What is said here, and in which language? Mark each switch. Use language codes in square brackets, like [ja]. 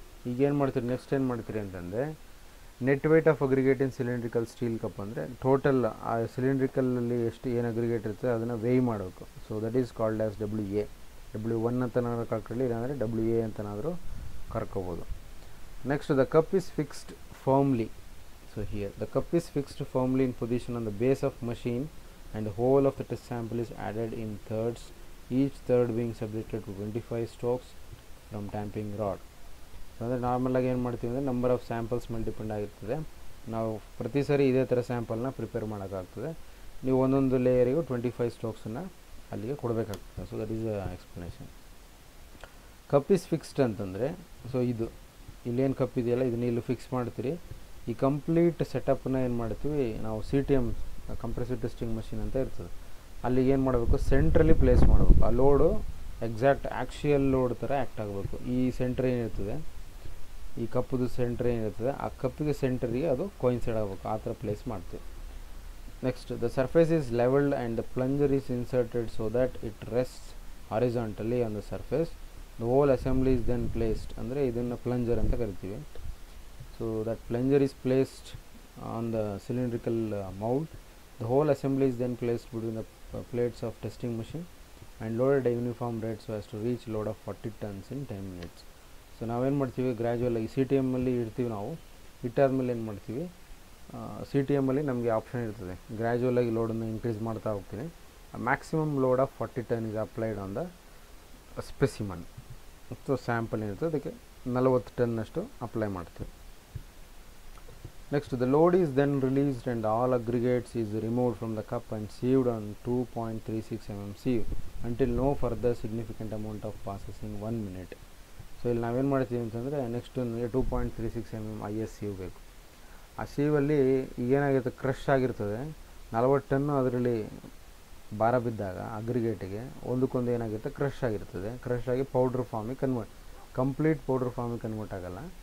[kn] ಈಗ ಏನು ಮಾಡ್ತೀರಿ, ನೆಕ್ಸ್ಟ್ ಏನು ಮಾಡ್ತೀರಿ ಅಂತಂದರೆ, [en] net weight of aggregate in cylindrical steel cup [kn] ಅಂದರೆ ಟೋಟಲ್ ಆ ಸಿಲಿಂಡ್ರಿಕಲಲ್ಲಿ ಎಷ್ಟು ಏನು ಅಗ್ರಿಗೇಟ್ ಇರ್ತದೆ ಅದನ್ನು ವೇಯ್ ಮಾಡಬೇಕು. [en] So that is called as WA. [kn] W1 ಅಂತನಾದರೂ ಕರ್ಕೊಳ್ಳಿ, ಇಲ್ಲಾಂದರೆ WA ಅಂತನಾದರೂ ಕರ್ಕೋಬೋದು. [en] Next, the cup is fixed firmly. So here the cup is fixed firmly in position on the base of machine and the whole of the test sample is added in thirds, each third being subjected to 25 strokes from tamping rod. [kn] So ಅಂದರೆ ನಾರ್ಮಲಾಗಿ ಏನು ಮಾಡ್ತೀವಿ ಅಂದರೆ number of samples ಮೇಲೆ depend ಆಗಿರ್ತದೆ. ನಾವು ಪ್ರತಿ ಸರಿ ಇದೇ ಥರ ಸ್ಯಾಂಪಲ್ನ ಪ್ರಿಪೇರ್ ಮಾಡೋಕ್ಕಾಗ್ತದೆ. ನೀವು ಒಂದೊಂದು ಲೇಯರಿಗೂ 25 ಸ್ಟ್ರೋಕ್ಸನ್ನು ಅಲ್ಲಿಗೆ ಕೊಡಬೇಕಾಗ್ತದೆ. [en] So that is explanation. Cup is fixed [kn] ಅಂತಂದರೆ ಸೊ ಇದು ಇಲ್ಲೇನು ಕಪ್ ಇದೆಯಲ್ಲ ಇದನ್ನ ಇಲ್ಲಿ ಫಿಕ್ಸ್ ಮಾಡ್ತೀರಿ. ಈ ಕಂಪ್ಲೀಟ್ ಸೆಟಪ್ನ ಏನು ಮಾಡ್ತೀವಿ ನಾವು CTM ಕಂಪ್ರೆಸಿವ್ ಟೆಸ್ಟಿಂಗ್ ಮಷಿನ್ ಅಂತ ಇರ್ತದೆ. ಅಲ್ಲಿಗೆ ಏನು ಮಾಡಬೇಕು, ಸೆಂಟ್ರಲ್ಲಿ ಪ್ಲೇಸ್ ಮಾಡಬೇಕು. ಆ ಲೋಡು ಎಕ್ಸಾಕ್ಟ್ ಆ್ಯಕ್ಚುಯಲ್ ಲೋಡ್ ಥರ ಆ್ಯಕ್ಟ್ ಆಗಬೇಕು. ಈ ಸೆಂಟ್ರ್ ಏನಿರ್ತದೆ, ಈ ಕಪ್ಪದು ಸೆಂಟ್ರ್ ಏನಿರ್ತದೆ ಆ ಕಪ್ಪಿಗೆ ಸೆಂಟರಿಗೆ ಅದು ಕೋಯಿನ್ಸೈಡ್ ಆಗಬೇಕು, ಆ ಥರ ಪ್ಲೇಸ್ ಮಾಡ್ತೀವಿ. [en] Next, the surface is levelled and the plunger is inserted so that it rests horizontally on the surface. The whole assembly is then placed, [kn] ಅಂದರೆ ಇದನ್ನು ಪ್ಲಂಜರ್ ಅಂತ ಕರಿತೀವಿ. [en] So that plunger is placed on the cylindrical mold. The whole assembly is then placed between the plates of testing machine and loaded at uniform rate so as to reach load of 40 tons in 10 minutes. [kn] So ನಾವೇನು ಮಾಡ್ತೀವಿ, ಗ್ರ್ಯಾಜುವಲಾಗಿ CTM ಅಲ್ಲಿ ಇಡ್ತೀವಿ. ನಾವು ಇಟ್ಟಾದ್ಮೇಲೆ ಏನು ಮಾಡ್ತೀವಿ, CTM ಅಲ್ಲಿ ನಮಗೆ option ಇರ್ತದೆ, ಗ್ರ್ಯಾಜುವಲಾಗಿ ಲೋಡನ್ನು ಇನ್ಕ್ರೀಸ್ ಮಾಡ್ತಾ ಹೋಗ್ತೀನಿ. [en] Maximum load of 40 ton is applied on the specimen. [kn] So sample ಏನಿರ್ತದೆ ಅದಕ್ಕೆ 40 ಟನ್ನಷ್ಟು ಅಪ್ಲೈ ಮಾಡ್ತೀವಿ. [en] Next, the load is then released and all aggregates is removed from the cup and sieved on 2.36 mm sieve until no further significant amount of passes in 1 minute. [kn] So ಇಲ್ಲಿ ನಾವೇನು ಮಾಡ್ತೀವಿ ಅಂತಂದರೆ next 2.36 mm IS sieve ಬೇಕು. ಆ ಸೀವಲ್ಲಿ ಈಗೇನಾಗಿರುತ್ತೆ, crush ಆಗಿರ್ತದೆ. 40 ton ಅದರಲ್ಲಿ ಭಾರ ಬಿದ್ದಾಗ ಅಗ್ರಿಗೇಟಿಗೆ ಒಂದಕ್ಕೊಂದು ಏನಾಗಿರುತ್ತೆ, ಕ್ರಷ್ ಆಗಿರ್ತದೆ. ಕ್ರಷ್ ಆಗಿ ಪೌಡ್ರ್ ಫಾರ್ಮಿಗೆ ಕಂಪ್ಲೀಟ್ ಪೌಡ್ರ್ ಫಾರ್ಮಿಗೆ ಕನ್ವರ್ಟ್ ಆಗಲ್ಲ.